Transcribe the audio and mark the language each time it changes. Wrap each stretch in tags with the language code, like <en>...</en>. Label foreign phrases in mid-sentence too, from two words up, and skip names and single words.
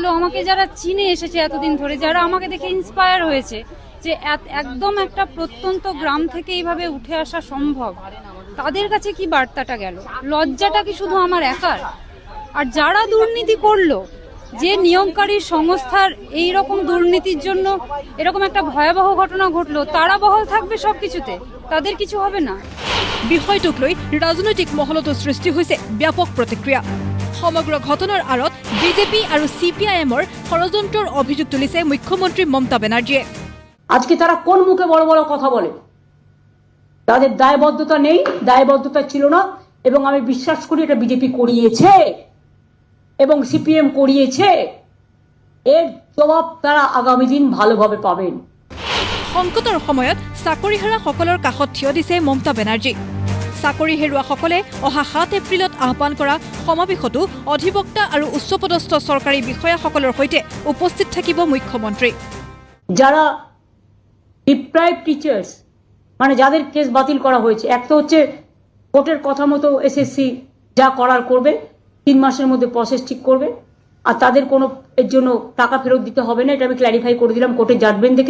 <bn>আমাকে যারা চিনে এসেছে এতদিন ধরে, যারা আমাকে দেখে ইন্সপায়ার হয়েছে যে একদম একটা প্রত্যন্ত গ্রাম থেকে এইভাবে উঠে আসা সম্ভব, তাদের কাছে কি বার্তাটা গেল? লজ্জাটা কি শুধু আমার একার? আর যারা দুর্নীতি করলো, যে নিয়োগকারী সংস্থার এই রকম দুর্নীতির জন্য এরকম একটা ভয়াবহ ঘটনা ঘটলো, তারা বহাল থাকবে সবকিছুতে, তাদের কিছু হবে না?</bn> <as>বিষয়টোক লৈ ৰাজনৈতিক মহলতো সৃষ্টি হৈছে ব্যাপক প্ৰতিক্ৰিয়া। সমগ্ৰ ঘটনাৰ আঁৰত বিজেপি আৰু CPIMৰ ষড়যন্ত্ৰৰ অভিযোগ তুলিছে মুখ্যমন্ত্ৰী মমতা বেনার্জীয়ে।</as> <bn>আজকে তারা কোন মুখে বড় বড় কথা বলে? তাদের দায়বদ্ধতা নেই, দায়বদ্ধতা ছিল না, এবং আমি বিশ্বাস করি এটা বিজেপি করিয়েছে এবং CPM করিয়েছে। এর জবাব তারা আগামী দিন ভালোভাবে পাবেন।</bn> <as>সংকটৰ সময়ত চাকৰি হাৰাসকলৰ কাষত থিয় দিছে মমতা বেনাৰ্জী। চাকৰি হেৰুৱাসকলে অহা ৭ এপ্ৰিলত আহ্বান কৰা সমাৱেশতো অধিবক্তা আৰু উচ্চপদস্থ চৰকাৰী বিষয়াসকলৰ সৈতে উপস্থিত থাকিব মুখ্যমন্ত্ৰী।</as> <bn>যারা</bn> <en>deprived teachers,</en> <bn>মানে যাদের কেস বাতিল করা হয়েছে, এক তো হচ্ছে কোর্টের কথা মতো SSC যা করার করবে, ৩ মাসের মধ্যে প্রসেস ঠিক করবে, আর তাদের কোনো এর জন্য টাকা ফেরত দিতে হবে না, এটা আমি ক্ল্যারিফাই করে দিলাম</bn> <en>court's judgment</en> <bn>দেখে।</bn>